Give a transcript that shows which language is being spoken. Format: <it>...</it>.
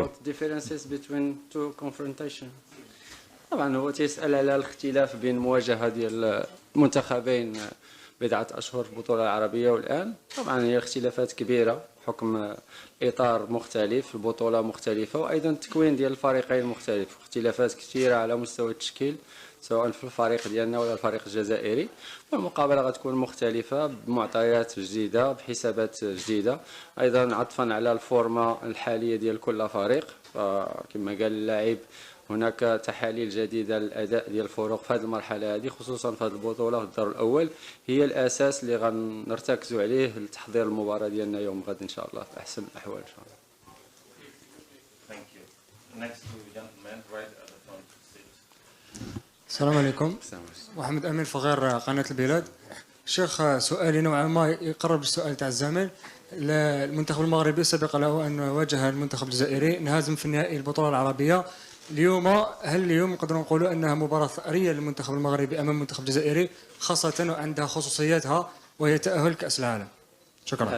<en>About differences between two confrontation.</en> <ar>طبعا هو تيسأل على الاختلاف بين مواجهة ديال المنتخبين بضعة أشهر في البطولة العربية والآن. طبعا هي اختلافات كبيرة بحكم إطار مختلف، البطولة مختلفة، وأيضا التكوين ديال الفريقين مختلف، اختلافات كثيرة على مستوى التشكيل سواء في الفريق ديالنا ولا الفريق الجزائري. والمقابلة غتكون مختلفة بمعطيات جديدة بحسابات جديدة، أيضا عطفا على الفورمة الحالية ديال كل فريق. كما قال اللاعب هناك تحاليل جديدة للأداء ديال الفرق في هذه المرحلة هذه، خصوصا في هذه البطولة في الدور الأول هي الأساس اللي غنرتكزوا عليه لتحضير المباراة ديالنا يوم غد إن شاء الله في أحسن الأحوال إن شاء الله.</ar> <en>Thank you. Next to gentleman right at the front.</en> <ar>السلام عليكم. محمد أمين فغير قناة البلاد. شيخ سؤالي نوعا ما يقرب السؤال تاع الزمن. المنتخب المغربي سبق له أن واجه المنتخب الجزائري انهزم في النهائي البطولة العربية. اليوم هل اليوم نقدروا نقولوا أنها مباراة ثأرية للمنتخب المغربي أمام المنتخب الجزائري خاصة وعندها خصوصياتها وهي تأهل كأس العالم؟ شكرا.</ar>